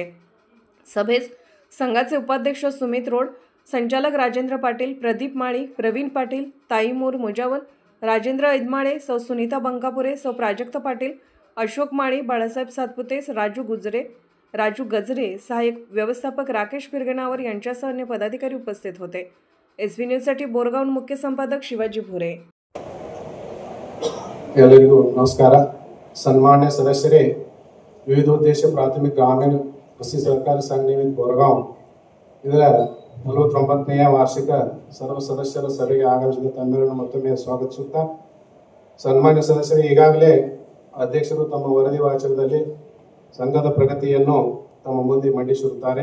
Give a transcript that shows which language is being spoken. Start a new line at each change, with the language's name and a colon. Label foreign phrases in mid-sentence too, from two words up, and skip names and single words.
Marathi: सभेस संघाचे उपाध्यक्ष सुमित रोड, संचालक राजेंद्र पाटील, प्रदीप माळी, प्रवीण पाटील, ताईमूर मुजावर, राजेंद्र ऐदमाळे, सौ सुनीता बंकापुरे, सौ प्राजक्त पाटील, अशोक माळी, बाळासाहेब सातपुते, राजू गजरे, सहाय्यक व्यवस्थापक राकेश पिरगणावर यांच्यासह अन्य पदाधिकारी उपस्थित होते. SB न्यूजसाठी बोरगावहून मुख्य संपादक शिवाजी भोरे.
Kannada: ಎಲ್ಲರಿಗೂ ನಮಸ್ಕಾರ. ಸನ್ಮಾನ್ಯ ಸದಸ್ಯರೇ, ವಿವಿಧ ಉದ್ದೇಶ ಪ್ರಾಥಮಿಕ ಗ್ರಾಮೀಣ ಕೃಷಿ ಸಹಕಾರಿ ಸಂಘ ನಿಮಿತ್ತ ಬೋರಗಾಂವ್ ಇದರ 49ನೇ ವಾರ್ಷಿಕ ಸರ್ವ ಸದಸ್ಯರ ಸಭೆಗೆ ಆಗಮಿಸಿದ ತಮ್ಮೆಲ್ಲರನ್ನು ಮತ್ತೊಮ್ಮೆ ಸ್ವಾಗತಿಸುತ್ತಾ, ಸನ್ಮಾನ್ಯ ಸದಸ್ಯರೇ, ಈಗಾಗಲೇ ಅಧ್ಯಕ್ಷರು ತಮ್ಮ ವರದಿ ವಾಚನದಲ್ಲಿ ಸಂಘದ ಪ್ರಗತಿಯನ್ನು ತಮ್ಮ ಮುಂದೆ ಮಂಡಿಸಿರುತ್ತಾರೆ.